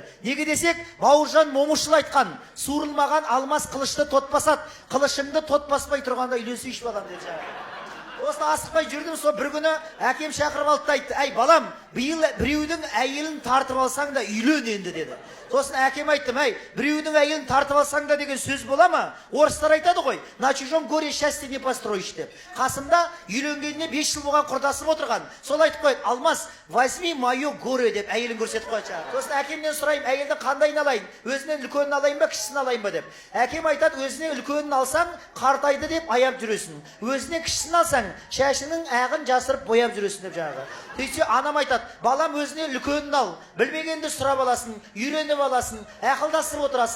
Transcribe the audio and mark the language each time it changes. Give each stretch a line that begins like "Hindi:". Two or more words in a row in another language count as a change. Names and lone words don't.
Kazakh: Неге десек, Бауыржан Момышұлы айтқан: "Суырылмаған алмас қылышты тот басады, қылышыңды тот баспай тұрғанда үйленсейші балам" деді жаңағы. Осыны асықпай жүрдім. Сол бір күні әкем шақырып алды да айтты: "Әй балам, биыл біреудің әйелін тартып алсаң да үйлен енді" деді. Сосын әкем айттым: "Әй, біреудің әйелін тартып алсаң да деген сөз бола ма? Орыстар айтады ғой,
Russian: на чужом горе счастье не построишь" деп.
Kazakh: Қасымда үйленгеніне 5 жыл болған құрдасым отырған. Сол айтып қойды: "Алмас,
Russian: возьми мое горе" деп әйелін көрсетіп қойды.
Kazakh: Сосын әкемнен сұраймын: "Әйелді қандайын алайын? Өзінен үлкенін алайын ба, кішісін алайын ба" деп. Әкем айтады: "Өзіне үлкенін алсаң, қартайды деп аяп жүресің. Өзіне кішісін алсаң, шашының ағын жасырып бояп жүресің" деп жаңағы. Сөйтсе анам айтады: "Балам, өзіне үлкенін ал, білмегенді сұрап аласың, үйреніп аласың, ақылдасып отырасың.